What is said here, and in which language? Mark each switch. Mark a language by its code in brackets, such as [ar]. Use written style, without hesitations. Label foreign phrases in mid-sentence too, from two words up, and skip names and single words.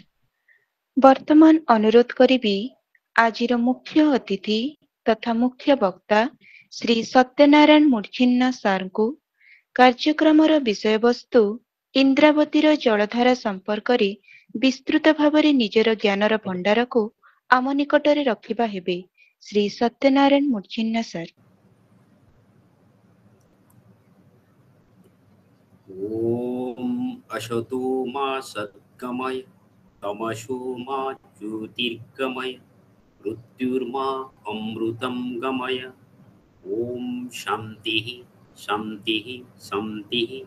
[or] ବର୍ତ୍ତମାନ ଅନୁରୋଧ କରିବି ଆଜିର ମୁଖ୍ୟ ଅତିଥି ତଥା ମୁଖ୍ୟ ବକ୍ତା ଶ୍ରୀ ସତ୍ୟନାରାୟଣ ମୁର୍ଚିହ୍ନା ସାର୍ଙ୍କୁ କାର୍ଯ୍ୟକ୍ରମର ବିଷୟବସ୍ତୁ ଇନ୍ଦ୍ରାବତୀର ଜଳଧାରା ସମ୍ପର୍କରେ ବିସ୍ତୃତ ଭାବରେ ନିଜର ଜ୍ଞାନର ଭଣ୍ଡାରକୁ ଆମ ନିକଟରେ ରଖିବା ହେବେ। ଶ୍ରୀ ସତ୍ୟନାରାୟଣ ମୁର୍ଚିହ୍ନା ସାର୍। [sa] ओम अशतो मा सद्गमय तमसो मा ज्योतिर्गमय मृत्युर्मा अमृतं गमय। ओम शांति शांति शांति।